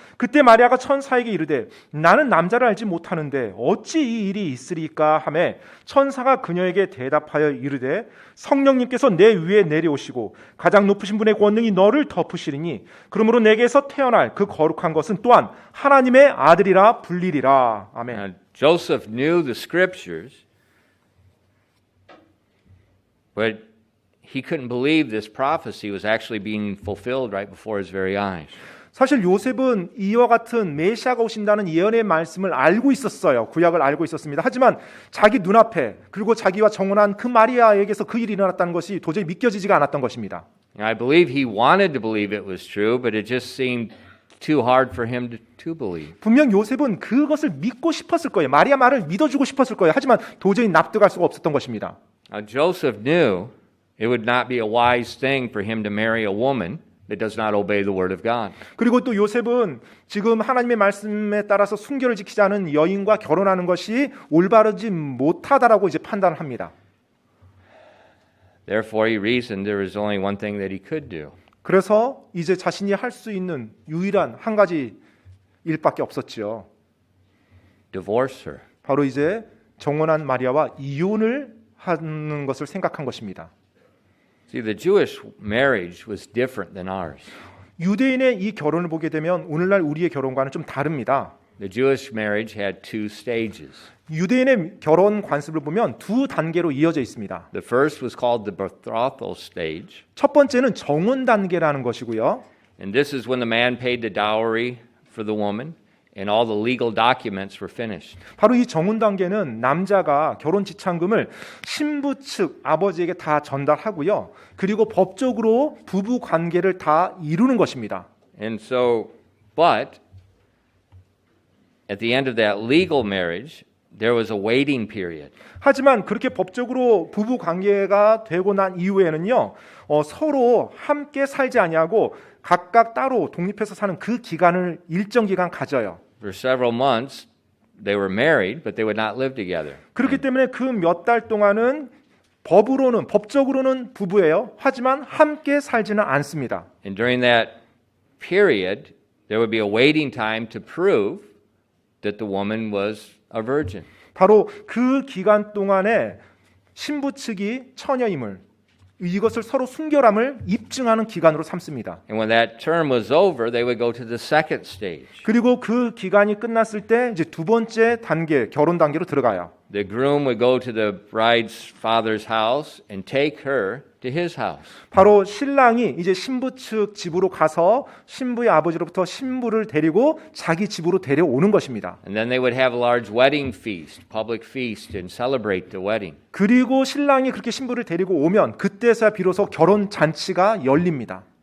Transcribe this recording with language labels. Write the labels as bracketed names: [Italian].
[Korean] 그때 마리아가 천사에게 이르되 나는 남자를 알지 못하는데 어찌 이 일이 있으리까 하매 천사가 그녀에게 대답하여 이르되 성령님께서 내 위에 내려오시고 가장 높으신 분의 권능이 너를 덮으시리니 그러므로 내게서 태어날 그 거룩한 것은 또한 하나님의 아들이라 불리리라. 아멘. [English] Now, Joseph knew the scriptures, but he couldn't believe this prophecy was actually being fulfilled right before his very eyes. [Korean] 사실 요셉은 이와 같은 메시아가 오신다는 예언의 말씀을 알고 있었어요. 구약을 알고 있었습니다. 하지만 자기 눈앞에 그리고 자기와 정혼한 그 마리아에게서 그 일이 일어났다는 것이 도저히 믿겨지지가 않았던 것입니다. [English] I believe he wanted to believe it was true, but it just seemed too hard for him to believe. [Korean] 분명 요셉은 그것을 믿고 싶었을 거예요. 마리아 말을 믿어주고 싶었을 거예요. 하지만 도저히 납득할 수가 없었던 것입니다. [English] Now, Joseph knew it would not be a wise thing for him to marry a woman that does not obey the word of God. [Korean] 그리고 또 요셉은 지금 하나님의 말씀에 따라서 순결을 지키지 않은 여인과 결혼하는 것이 올바르지 못하다라고 이제 판단을 합니다. [English] Therefore, he reasoned there was only one thing that he could do. [Korean] 그래서 이제 자신이 할 수 있는 유일한 한 가지 일밖에 없었지요. [English] Divorce her. [Korean] 바로 이제 정혼한 마리아와 이혼을 하는 것을 생각한 것입니다. [English] See, the Jewish marriage was different than ours. [Korean] 유대인의 이 결혼을 보게 되면 오늘날 우리의 결혼과는 좀 다릅니다. [English] The Jewish marriage had two stages. [Korean] 유대인의 결혼 관습을 보면 두 단계로 이어져 있습니다. [English] The first was called the betrothal stage, [Korean] 첫 번째는 정혼 단계라는 것이고요. [English] and this is when the man paid the dowry for the woman, and all the legal documents were finished. [Korean] 바로 이 정혼 단계는 남자가 결혼 지참금을 신부 측 아버지에게 다 전달하고요. 그리고 법적으로 부부 관계를 다 이루는 것입니다. [English] And so, but at the end of that legal marriage, there was a waiting period. [Korean] 하지만 그렇게 법적으로 부부 관계가 되고 난 이후에는요, 서로 함께 살지 아니하고 각각 따로 독립해서 사는 그 기간을 일정 기간 가져요. [English] For several months, they were married, but they would not live together. [Korean] 그렇기 때문에 그 몇 달 동안은 법적으로는 부부예요. 하지만 함께 살지는 않습니다. [English] And during that period, there would be a waiting time to prove that the woman was a virgin. [Korean] 바로 그 기간 동안에 신부 측이 처녀임을, 이것을 서로 순결함을 입증하는 기간으로 삼습니다. [English] And when that term was over, they would go to the second stage. [Korean] 그리고 그 기간이 끝났을 때 이제 두 번째 단계, 결혼 단계로 들어가요. [English] The groom would go to the bride's father's house and take her to his house. [Korean] 바로 신랑이 이제 신부 측 집으로 가서 신부의 아버지로부터 신부를 데리고 자기 집으로 데려오는 것입니다. [English] And then they would have a large wedding feast, public feast, and celebrate the wedding. [Korean] 그리고 신랑이 그렇게 신부를 데리고 오면 그때서야 비로소 결혼 잔치가 열립니다.